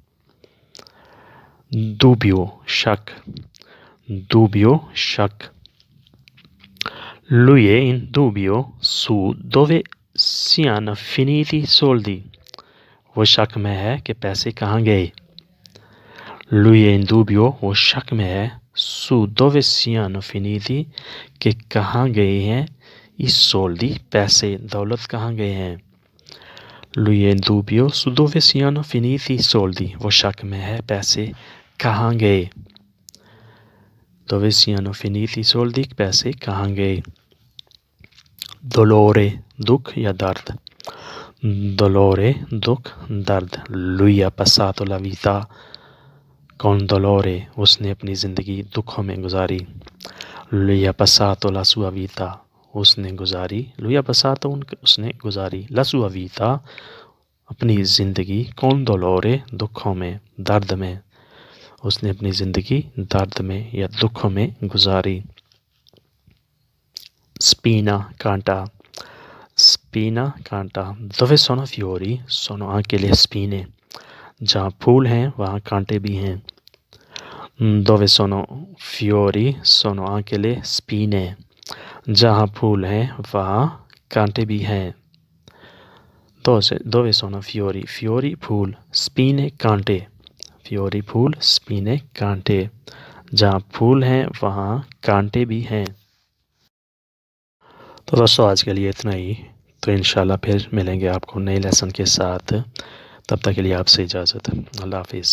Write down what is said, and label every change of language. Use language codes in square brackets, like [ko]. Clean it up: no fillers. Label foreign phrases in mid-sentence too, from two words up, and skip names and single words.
[it] dubbio शक, dubbio शक, lui è in dubbio su dove siano finiti i soldi, [ur] وہ شک میں ہے کہ پیسے کہاں گئے. [it] lui è in dubbio, [ur] وہ شک میں ہے, [it] su dove siano finiti, [ur] کہ کہاں گئے ہیں, [it] i soldi [ur] پیسے، دولت کہاں گئے ہیں. [it] lui è in dubbio su dove siano finiti i soldi, [ur] وہ شک میں ہے پیسے کہاں گئے. [it] dove siano finiti i soldi, [ur] پیسے کہاں گئے. dolore دکھ یا درد, dolore دکھ درد, [it] lui ha passato la vita con dolore, [ur] اسنے اپنی زندگی دکھوں میں گزاری. [it] lui ha passato la sua vita, [ur] اسنے گزاری, [it] lui ha passato [ur] اسنے گزاری, [it] la sua vita [ur] اپنی زندگی, [it] con dolore [ur] دکھوں میں، درد میں، اسنے اپنی زندگی درد میں یا دکھوں میں گزاری. [it] spina कांटा, spina कांटा, dove sono fiori sono anche le spine, [ur] جہاں پھول ہیں وہاں کانٹے بھی ہیں. [it] dove sono fiori sono anche le spine, [ur] جہاں پھول ہیں وہاں کانٹے بھی ہیں. [it] dove sono fiori, fiori [ur] फूल, spine कांटे, fiori फूल, spine कांटे, جہاں پھول ہیں وہاں کانٹے بھی ہیں. تو دوستوں آج کے لیے اتنا ہی، تو انشاءاللہ پھر ملیں گے آپکو نئے لیسن کے ساتھ، تب تک کے لیے آپسے اجازت، اللہ حافظ.